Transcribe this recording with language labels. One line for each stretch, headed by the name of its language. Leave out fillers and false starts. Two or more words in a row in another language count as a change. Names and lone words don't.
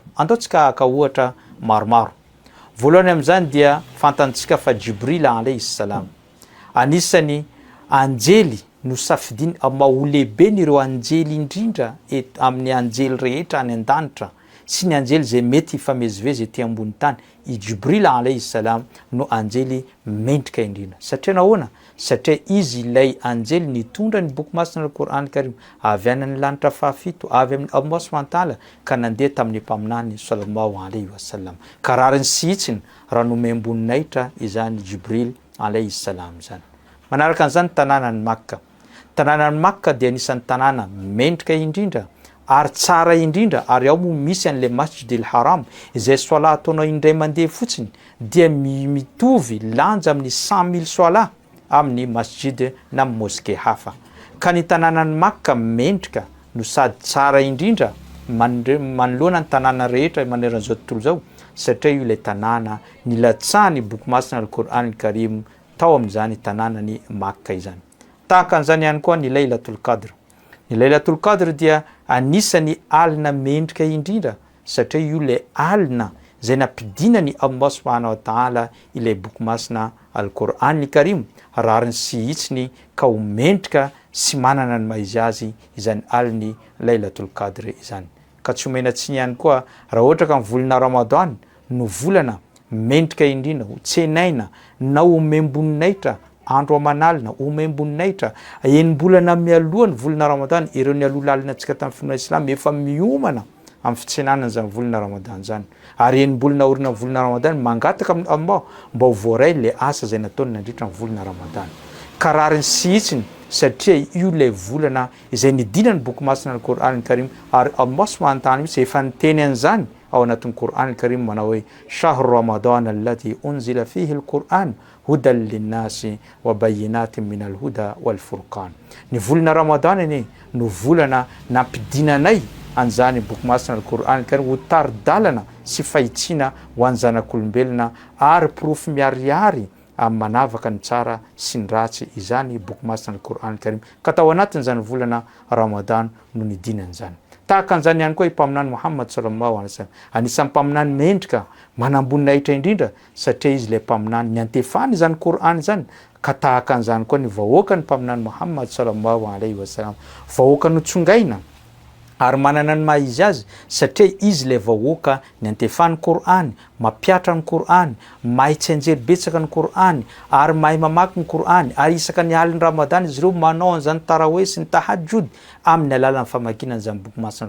Malagasy: Andaontsika haka ohatra maromaro. Voalohany amin'izany dia fantantsika fa Jibril
Arabic: عليه السلام
Malagasy: anisany anjely no safidiny maha olehibe n'ireo anjely indrindra amin'ny anjely rehetra any an-danitra sy ny anjely zay mety ifamezivezy ety ambony tany. I Jibril
Arabic: عليه السلام
Malagasy: no anjely mendrika indrindra. Satria nahoana? Satria izy ilay anjely nitondra ny boky masina Al-Qur'an Karim avy any amin'ny lanitra fahafito avy amin'ny
Arabic: الله سبحانه وتعالى
Malagasy: ka nandeha tamin'ny mpaminany
Arabic: صلى الله عليه وسلم.
Malagasy: Ka rariny sy itsiny raha nome amboninahitra izany Jibril
Arabic: عليه السلام
Malagasy: zany. Manaraka an'izany tanànan'ny Makka. Tanànan'ny Makka dia anisan'ny tanàna mendrika indrindra ary tsara indrindra ary ao moa misy an'ilay Masjid al-Haram izay soala ataonao indray mandeha fotsiny dia mitovy lanja amin'ny 100,000 soala amin'ny masjid na moské hafa. Ka ny tanànan'ny Makka mendrika no sady tsara indrindra manoloana ny tanàna rehetra maneran'izao tontolo zao satria io ilay tanàna nilatsahany boky masina Al-Qur'an Karim tao amin'izany tanànany Makka izany. Tahaka an'izany ihany koa ny Laylatul Qadr. Ny Laylatul Qadr dia anisany alina mendrika indrindra satria io ilay alina izay nampidinany
Arabic: الله سبحانه وتعالى
Malagasy: ilay boky masina Al-Qur'an Karim rariny sy itsiny ka ho mendrika sy manana ny maizy azy izany aliny Laylatul Qadr izany. Ka tsy omena tsiny ihany koa raha ohatra ka ny volana Ramadany no volana mendrika indrindra tsenaina na omemboninahitra andro amanalina omemboninahitra enimbolana mialohany volana ramadan ireo ny alohalalina antsika tamin'ny finoana islam efa miomana amin'ny fitsenanana zany volana ramadan zany ary enimbolana orina volana ramadan mangataka amin'ny Allah mba ho voaray le asa zay nataony nandritra ny volana ramadan karariny sy itsiny satria io le volana izay nidinany boky masina ny Qur'an Karim ary
Arabic: الله سبحانه وتعالى
Malagasy: mitsy efa niteny an'izany ao anatin'ny Qur'an Karim manao hoe
Arabic: شهر رمضان الذي أنزل فيه القرآن هدى للناس وبينات من الهدى والفرقان.
Malagasy: Ny volana ramadan iny no volana nampidinanay an'izany boky masina ny Qur'an Karim ho taridalana sy fahitsina ho an'ny zanak'olombelona ary porofo miariary amin'ny manavaka ny tsara sy ny ratsy izany boky masina ny Qur'an Karim ka tao anatin'izany volana ramadan no nidinany zany. Tahaka an'izany ihany koa i mpaminany Muhammad
Arabic: صلى الله عليه وسلم
Malagasy: anisan'ny mpaminany mendrika manamboninahitra indrindra satria izy le mpaminany niantefany zany Qur'an zany ka tahaka an'izany koa ny vahoaka ny mpaminany Muhammad
Arabic: صلى الله عليه وسلم
Malagasy: vahoaka notsongaina ary manana ny maha izy azy satria izy le vahoaka niantefany Qur'an mapiatra ny Qur'an mahay tsy anjery betsaka ny Qur'an ary mahay mamaky ny Qur'an ary isaka ny aliny ramadan izy ireo manao an'izany tarawe sy ny tahajjud amin'ny alalan'ny famakinany zany boky masina ny